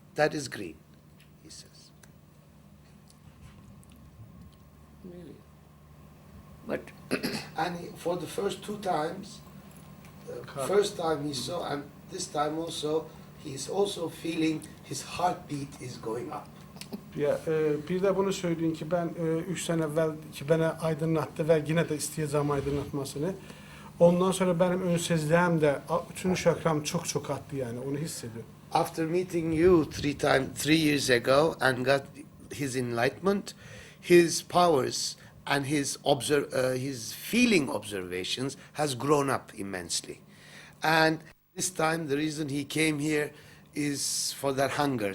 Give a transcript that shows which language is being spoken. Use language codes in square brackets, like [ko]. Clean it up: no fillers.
[en] That is green, he says. Really. But And for the first two times, first time he saw, and this time also, he's also feeling his heartbeat is going up. [tr] Ya, bir de bunu söyleyeyim ki ben 3 sene evvel ki beni aydınlattı ve yine de isteyeceğim aydınlatmasını. Ondan sonra benim ön sezlerim de üçüncü şakram çok arttı yani onu hissediyorum. [en] After meeting you 3 years ago and got his enlightenment, his powers and his feeling observations has grown up immensely. And this time the reason he came here is for that hunger.